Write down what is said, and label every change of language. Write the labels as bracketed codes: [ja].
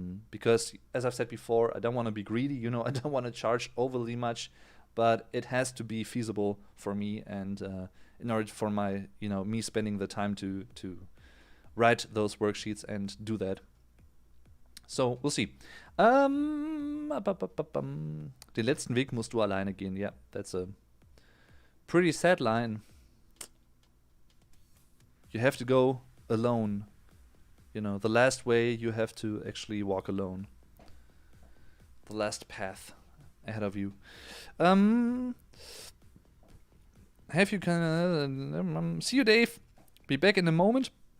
[en] Because as I've said before, I don't want to be greedy, I don't want to charge overly much, but it has to be feasible for me, and in order for my, me spending the time to write those worksheets and do that. So, we'll see. [de] Den letzten Weg musst du alleine gehen. [en] Yeah, that's a pretty sad line. You have to go alone. The last way you have to actually walk alone. The last path ahead of you. Have you see you, Dave. Be back in a moment.